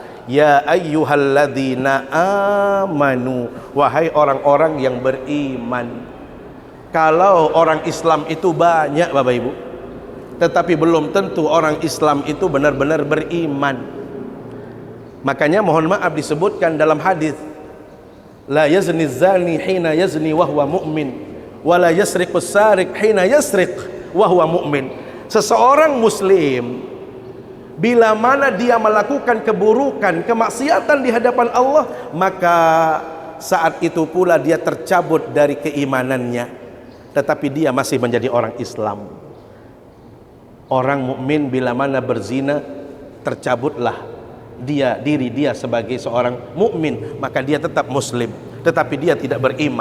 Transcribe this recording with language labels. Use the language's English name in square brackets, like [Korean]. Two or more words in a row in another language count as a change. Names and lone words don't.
[Arabic] يا أيها الذين آمنوا, [Indonesian] wahai orang-orang yang beriman. Kalau orang Islam itu banyak Bapak Ibu, tetapi belum tentu orang Islam itu benar-benar beriman. Makanya mohon maaf disebutkan dalam hadis, [Arabic] لا يزني زاني حين يزني وهو مؤمن ولا يسرق السارق حين يسرق وهو مؤمن. [Indonesian] Seseorang muslim bila mana dia melakukan keburukan, kemaksiatan di hadapan Allah, maka saat itu pula dia tercabut dari keimanannya, tetapi dia masih menjadi orang Islam. Orang mukmin bila mana berzina, tercabutlah diri dia sebagai seorang mukmin, maka dia tetap muslim, tetapi dia tidak beriman.